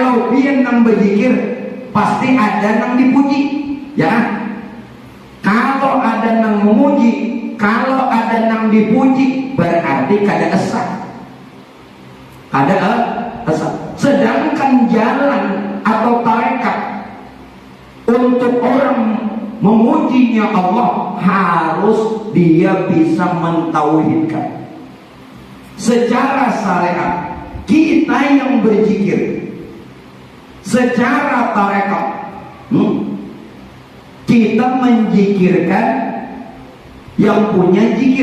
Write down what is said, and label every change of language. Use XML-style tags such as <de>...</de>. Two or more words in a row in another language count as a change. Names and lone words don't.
<bjn>kalau dia nang berzikir pasti ada nang dipuji, ya. Kalau ada nang memuji, kalau ada nang dipuji, berarti kada esa. Ada esa. Sedangkan jalan atau tarekat untuk orang memujinya Allah harus dia bisa mentauhidkan. Secara syariat kita yang berzikir, secara tarekat kita menjikirkan yang punya zikir.</bjn>